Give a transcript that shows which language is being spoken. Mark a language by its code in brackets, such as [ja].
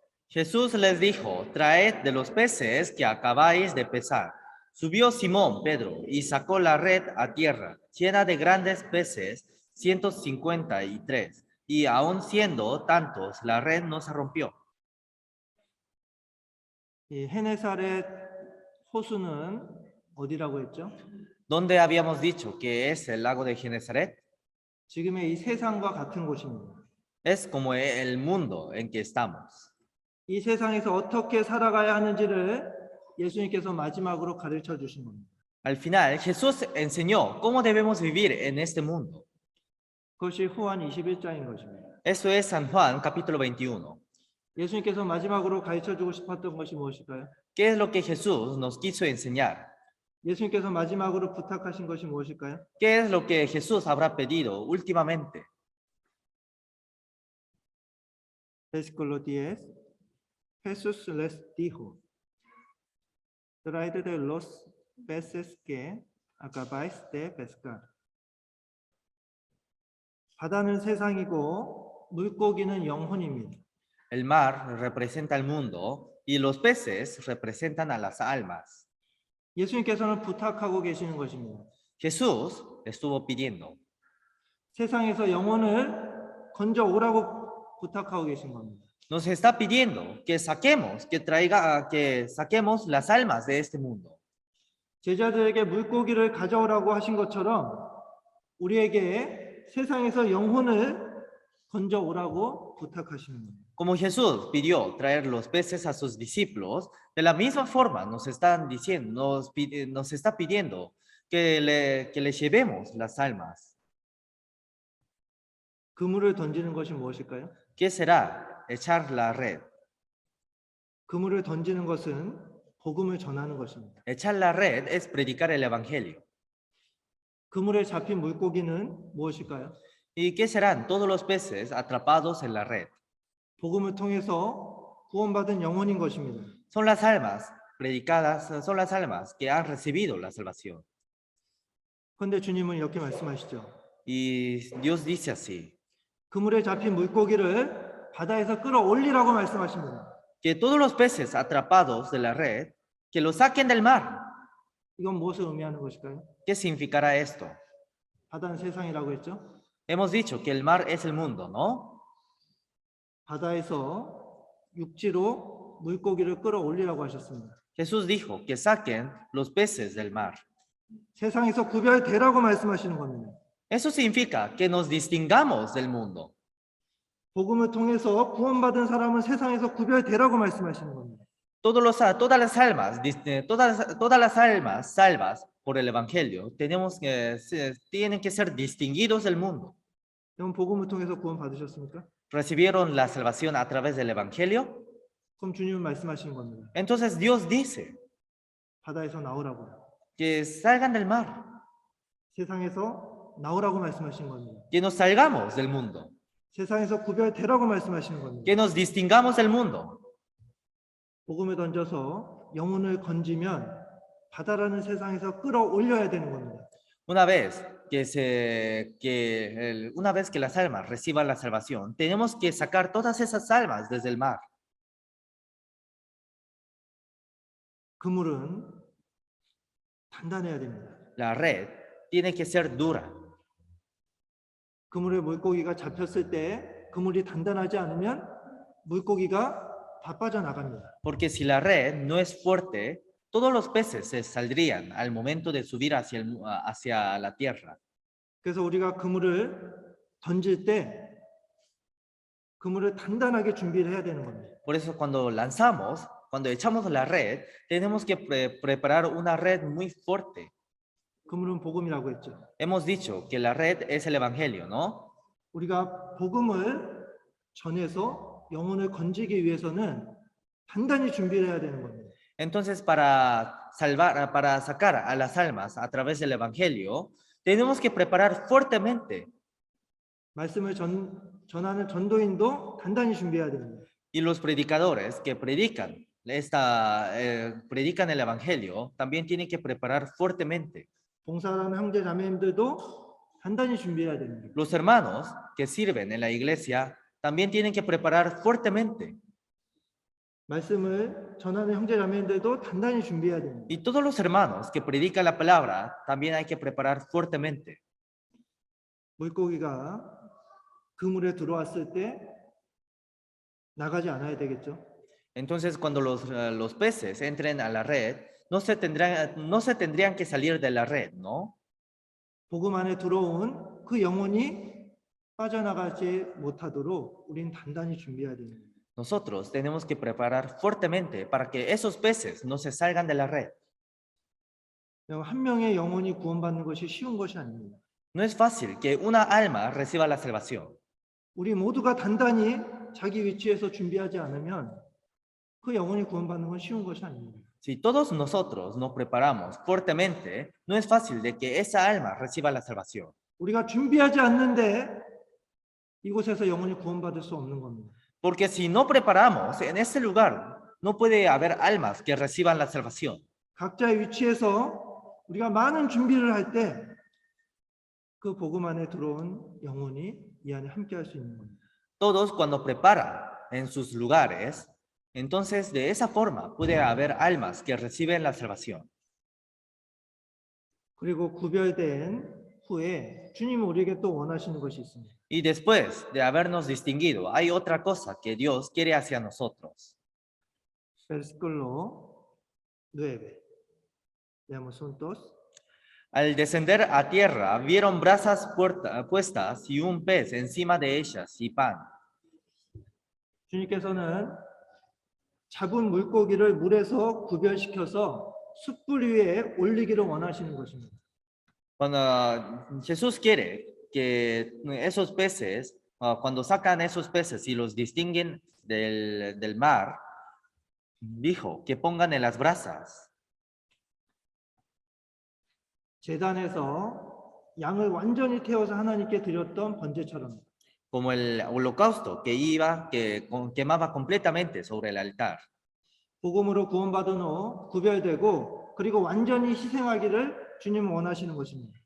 [es] Jesús les dijo, traed de los peces que acabáis de pesar. Subió Simón Pedro y sacó la red a tierra, llena de grandes peces, 153. Y aun siendo tantos, la red no se rompió. [ko] 이 헤네사렛 호수는 어디라고 했죠? [es] ¿Dónde habíamos dicho que es el lago de Genezaret? [ko] 지금의 이 세상과 같은 곳입니다. [es] Es como el mundo en que estamos. [ko] 이 세상에서 어떻게 살아가야 하는지를 예수님께서 마지막으로 가르쳐 주신 겁니다. [es] Al final, Jesús enseñó cómo debemos vivir en este mundo. [ko] 그것이 후한 21장인 것입니다. [es] Eso es San Juan capítulo 21. [ko] 예수님께서 마지막으로 가르쳐주고 싶었던 것이 무엇일까요? [es] ¿Qué es lo que Jesús nos quiso enseñar? [ko] 예수님께서 마지막으로 부탁하신 것이 무엇일까요? [es] ¿Qué es lo que Jesús habrá pedido últimamente? Versículo 10. Jesús les dijo, traed de los peces que acabáis de pescar. [ko] 바다는 세상이고 물고기는 영혼입니다. [es] El mar representa el mundo y los peces representan a las almas. [ko] 예수님께서는 부탁하고 계시는 것입니다. [es] Jesús estuvo pidiendo. [ko] 세상에서 영혼을 건져 오라고 부탁하고 계신 겁니다. [es] Nos está pidiendo que saquemos, que saquemos las almas de este mundo. [ko] 제자들에게 물고기를 가져오라고 하신 것처럼 우리에게 세상에서 영혼을 건져 오라고 부탁하시는 겁니다. [es] Como Jesús pidió traer los peces a sus discípulos, de la misma forma nos está pidiendo que le llevemos las almas. [ko] 그물을 던지는 것이 무엇일까요? [es] ¿Qué será? Echar la red. [ko] 그물을 던지는 것은 복음을 전하는 것입니다. [es] Echar la red es predicar el evangelio. [ko] 그물에 잡힌 물고기는 무엇일까요? [es] ¿Y qué serán todos los peces atrapados en la red? [ko] 복음을 통해서 구원받은 영혼인 것입니다. [es] Son las almas predicadas, son las almas que han recibido la salvación. [ko] 그런데 주님은 이렇게 말씀하시죠. [es] Y Dios dice así, [ko] 그물에 잡힌 물고기를 바다에서 끌어올리라고 말씀하십니다. [es] que todos los peces atrapados de la red, que los saquen del mar. [ko] 이건 무엇을 의미하는 것일까요? [es] ¿Qué significará esto? [ko] 바다는 세상이라고 했죠. [es] Hemos dicho que el mar es el mundo, ¿no? [ko] 바다에서 육지로 물고기를 끌어올리라고 하셨습니다. [es] Jesús dijo que saquen los peces del mar. [ko] 세상에서 구별되라고 말씀하시는 겁니다. [es] Eso significa que nos distingamos del mundo. [ko] 복음을 통해서 구원받은 사람은 세상에서 구별되라고 말씀하시는 겁니다. [es] Todas las almas salvas por el evangelio tienen que ser distinguidos del mundo. [ko] 여러분 복음을 통해서 구원 받으셨습니까? [es] ¿Recibieron la salvación a través del evangelio? [ko] 그럼 주님은 말씀하시는 겁니다. [es] Entonces Dios dice [ko] 바다에서 나오라고. [es] que salgan del mar, [ko] 세상에서 나오라고 말씀하시는 겁니다. [es] que nos salgamos del mundo, [ko] 세상에서 구별되라고 말씀하시는 겁니다. [es] que nos distingamos del mundo. [ko] 복음을 던져서 영혼을 건지면 바다라는 세상에서 끌어올려야 되는 겁니다. [es] Una vez que las almas reciban la salvación, tenemos que sacar todas esas almas desde el mar. [ko] 그물은 단단해야 됩니다. [es] La red tiene que ser dura. [ko] 그물에 물고기가 잡혔을 때 그물이 단단하지 않으면 물고기가 다 빠져나갑니다. [es] Porque si la red no es fuerte, todos los peces se saldrían al momento de subir hacia la tierra. [ko] 그래서 우리가 그물을 던질 때 그물을 단단하게 준비를 해야 되는 겁니다. [es] Por eso cuando echamos la red, tenemos que preparar una red muy fuerte. [ko] 그물은 복음이라고 했죠. [es] Hemos dicho que la red es el evangelio, ¿no? [ko] 우리가 복음을 전해서 영혼을 건지기 위해서는 단단히 준비를 해야 되는 겁니다. [es] Entonces, para sacar a las almas a través del evangelio, tenemos que preparar fuertemente. [ko] 말씀을 전하는 전도인도 단단히 준비해야 됩니다. [es] Y los predicadores que predican el evangelio también tienen que preparar fuertemente. [ko] 봉사하는 형제 자매님들도 단단히 준비해야 됩니다. [es] Los hermanos que sirven en la iglesia también tienen que preparar fuertemente. [ko] 말씀을 전하는 형제 자매님들도 단단히 준비해야 됩니다. [es] Y todos los hermanos que predican la palabra también hay que preparar fuertemente. [ko] 물고기가 그물에 들어왔을 때 나가지 않아야 되겠죠. [es] Entonces, cuando los peces entren a la red, no se tendrían que salir de la red, ¿no? [ko] 복음 안에 들어온 그 영혼이 빠져나가지 못하도록 우린 단단히 준비해야 됩니다. [es] Nosotros tenemos que preparar fuertemente para que esos peces no se salgan de la red. [ko] 한 명의 영혼이 구원받는 것이 쉬운 것이 아닙니다. [es] No es fácil que una alma reciba la salvación. [ko] 우리 모두가 단단히 자기 위치에서 준비하지 않으면 그 영혼이 구원받는 건 쉬운 것이 아닙니다. [es] Si todos nosotros nos preparamos fuertemente, no es fácil de que esa alma reciba la salvación. [ko] 우리가 준비하지 않는데 이곳에서 영혼이 구원받을 수 없는 겁니다. [es] Porque si no preparamos en ese lugar, no puede haber almas que reciban la salvación. [ko] 각자의 위치에서 우리가 많은 준비를 할 때 그 복음 안에 들어온 영혼이 이 안에 함께할 수 있는 겁니다. [es] Todos cuando preparan en sus lugares, entonces de esa forma puede haber almas que reciben la salvación. [ko] 그리고 구별된 후에 주님은 우리에게 또 원하시는 것이 있습니다. [es] Y después de habernos distinguido, hay otra cosa que Dios quiere hacia nosotros. Versículo 9. Leamos juntos. Al descender a tierra, vieron brasas puestas y un pez encima de ellas y pan. [ko] 주님께서는 잡은 물고기를 물에서 구별시켜서 숯불 위에 올리기를 원하시는 것입니다. [es] Cuando Jesús quiere que esos peces, cuando sacan esos peces y los distinguen del mar, dijo que pongan en las brasas. [ko] 제단에서 양을 완전히 태워서 하나님께 드렸던 번제처럼. [es] Como el holocausto que quemaba completamente sobre el altar. [ko] 복음으로 구원받은 후 구별되고 그리고 완전히 희생하기를 주님은 원하시는 것입니다.